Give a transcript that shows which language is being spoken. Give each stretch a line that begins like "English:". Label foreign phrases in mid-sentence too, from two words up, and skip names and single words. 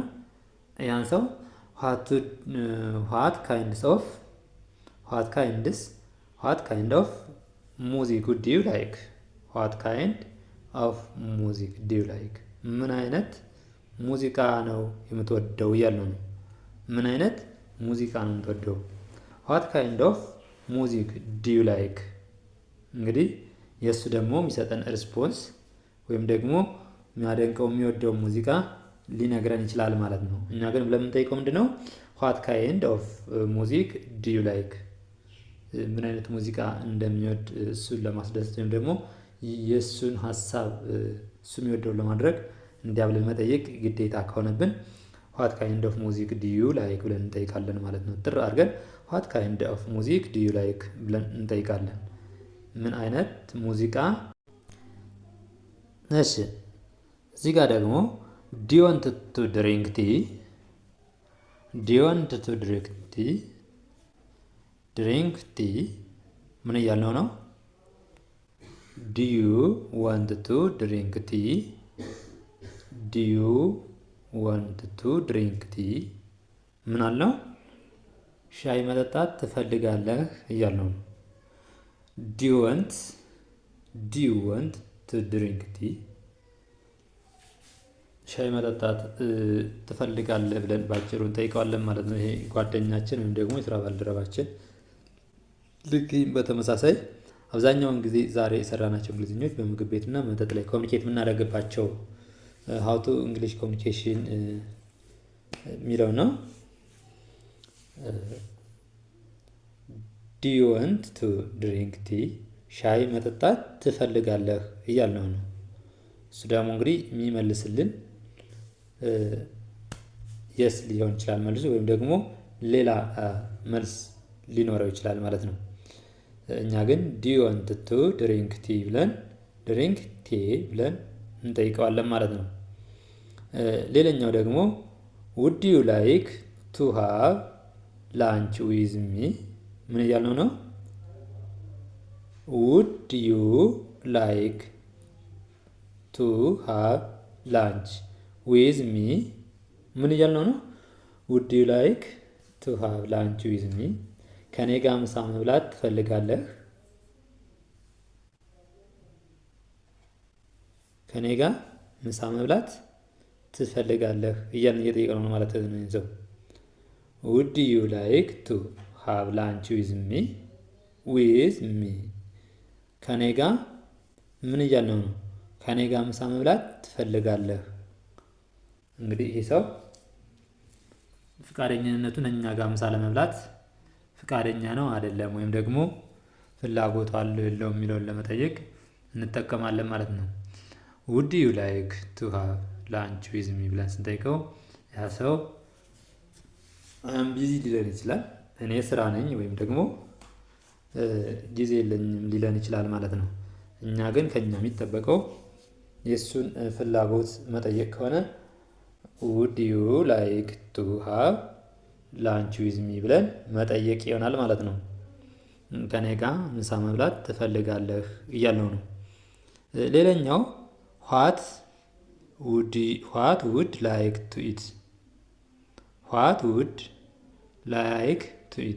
Amharic: ያን ሰው
English: what kind of music do you like፣ what kind of music do you like
Amharic: ምን አይነት ሙዚቃ ነው የምትወደው እያልነው ነው። ምን አይነት ሙዚቃ ነው የምትወደው?
English: what kind of music do you like
Amharic: እንግዲህ የእሱ ደግሞ የሚሰጠን ሪስፖንስ ወይም ደግሞ የሚያደንቀው የሚወደው ሙዚቃ ሊነግረን ይችላል ማለት ነው። እኛ ግን ለምንጠይቀው ምንድነው
English: what kind of music do you like?
Amharic: ምን አይነት ሙዚቃ እንደሚወድ እሱን ለማስደሰት ወይም ደግሞ የእሱን ሀሳብ እሱ የሚወደውን ለማድረግ እንዲያብለን መጠየቅ ግዴታ ከሆነብን
English: what kind of music do you like
Amharic: ብለን እንጠይቃለን ማለት ነው። ጥር አድርገን
English: what kind of music do you like
Amharic: ብለን እንጠይቃለን። ምን አይነት ሙዚቃ። እሺ እዚህ ጋር ደግሞ
English: do you want to drink tea? do you want to drink tea? drink tea
Amharic: ምን እያልነው ነው?
English: do you want to drink tea? do you want to drink tea?
Amharic: ምን አልነው? ሻይ መጠጣት ትፈልጋለህ እያልነው ነው።
English: do you want to drink tea?
Amharic: ሻይ መጠጣት ትፈልጋለህ ብለን ባጭሩ እንጠይቀዋለን ማለት ነው። ይሄ ጓደኛችን ወይም ደግሞ የስራ ባልደረባችን። ልክ በተመሳሳይ አብዛኛውን ጊዜ ዛሬ የሰራናቸው እንግሊዝኞች በምግብ ቤትና መጠጥ ላይ ኮሚኒኬት የምናደርግባቸው
English: how to English communication
Amharic: የሚለው ነው።
English: do you want to drink tea?
Amharic: ሻይ መጠጣት ትፈልጋለህ እያልነው ነው። እሱ ደግሞ እንግዲህ የሚመልስልን የስ ሊሆን ይችላል መልሱ፣ ወይም ደግሞ ሌላ መልስ ሊኖረው ይችላል ማለት ነው። እኛ ግን
English: do you want to drink tea
Amharic: ብለን እንጠይቀዋለን ማለት ነው። ሌላኛው ደግሞ
English: would you like to have lunch with me?
Amharic: ምን እያልነው ነው?
English: would you like to have lunch with me?
Amharic: ምን እያልነው ነው?
English: would you like to have lunch with me?
Amharic: ከኔ ጋር ምሳ መብላት ትፈልጋለህ? ከኔ ጋር ምሳ መብላት ትፈልጋለህ እያልን እየጠየቅነው ነው ማለት ነው።
English: would you like to have lunch with me?
Amharic: ከኔ ጋር ምን እያልነው ነው? ከኔ ጋር ምሳ መብላት ትፈልጋለህ። እንግዲህ ይሄ ሰው ፍቃደኝነቱን እኛ ጋር ምሳ ለመብላት ፍቃደኛ ነው አይደለም፣ ወይም ደግሞ ፍላጎቱ አለው የለውም የሚለውን ለመጠየቅ እንጠቀማለን ማለት ነው።
English: would you like to have lunch with me
Amharic: ብለን ስንጠይቀው ያ ሰው ቢዚ ሊለን ይችላል። እኔ ስራ ነኝ ወይም ደግሞ ጊዜ የለኝም ሊለን ይችላል ማለት ነው። እኛ ግን ከኛ የሚጠበቀው የእሱን ፍላጎት መጠየቅ ከሆነ
English: would you like to have lunch with me
Amharic: ብለን መጠየቅ ይሆናል ማለት ነው። ከኔ ጋር ምሳ መብላት ትፈልጋለህ እያልነው ነው። ሌላኛው
English: what would like to eat? what would like to eat?